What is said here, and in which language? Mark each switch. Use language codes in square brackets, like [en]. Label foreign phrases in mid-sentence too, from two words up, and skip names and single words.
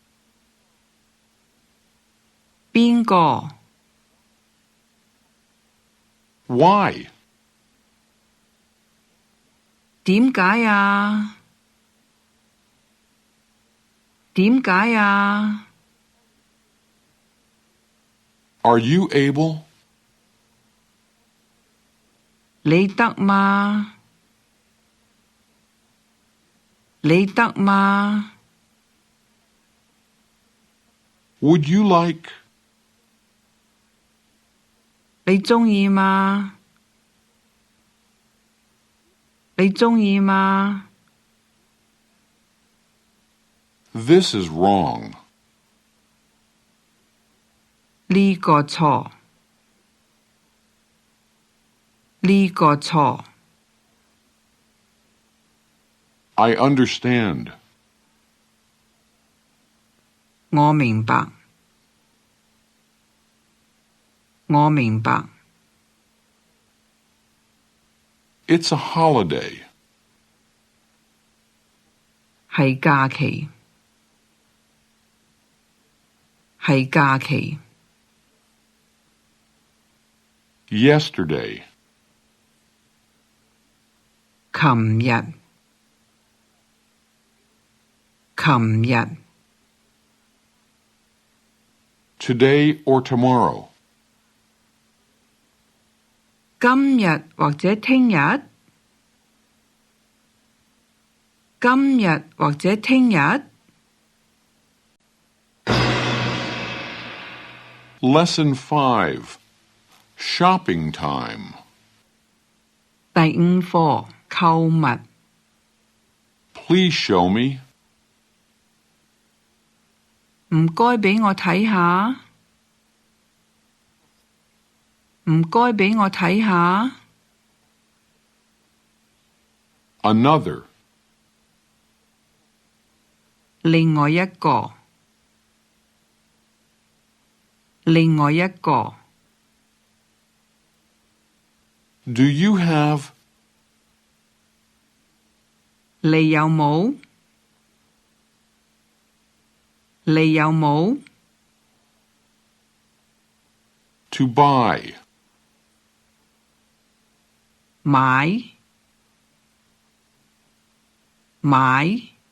[yue] 邊個？ [en] Why? [yue] 點解啊？點解啊？ [en] Are you able? [yue] 你得嗎？你得嗎？ [en] Would you like? [yue] 你鍾意嗎？你鍾意嗎？ [en] This is wrong. [yue] 呢個錯。呢個錯。 [en] I understand. [yue] 我明白。我明白。 [en] It's a holiday. [yue] 係假期。係假期。 [en] Yesterday. [yue] 琴日。琴日。 [en] Today or tomorrow. [yue] 今日或者聽日。今日或者聽日。 [en] Lesson 5. Shopping time. [yue] 第五課，購物。 [en] Please show me. [yue] 唔該畀我睇下。唔該畀我睇下。 [en] Another. [yue] 另外一個。另外一個。 [en] Do you have? [yue] 你有冇？你有冇？ [en] To buy. [yue] 買。買。